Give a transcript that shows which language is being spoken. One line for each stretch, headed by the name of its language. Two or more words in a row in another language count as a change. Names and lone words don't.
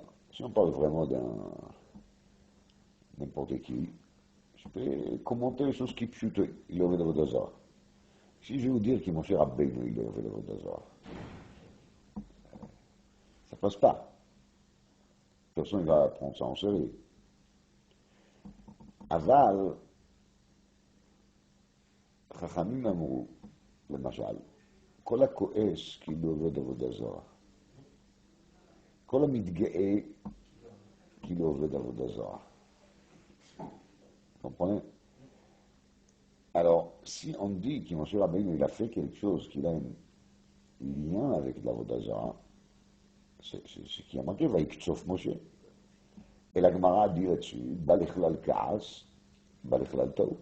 French: Si on parle vraiment d'un n'importe qui, je peux commenter les choses qui pchutent, il est
Hebrew: עובד עבודה זרה.
French: Si je vais vous dire que mon cher Rabbeinu, il est
Hebrew: עובד עבודה זרה,
French: ça passe pas. Personne ne va prendre ça en sérieux.
Hebrew: Aval, חכמים אמרו, למשל, כל הכועס כאילו עובד עבודה זרה. כל המתגאה כאילו עובד עבודה זרה.
French: Comprenez? Alors, si on dit que M. Rabbeinu il a fait quelque chose qui a un lien avec l'
Hebrew: עבודה זרה,
French: c'est ce qui a marqué,
Hebrew: ויקצוף משה.
French: Et la Gemara dit là-dessus,
Hebrew: בא לכלל כעס, בא לכלל טעות.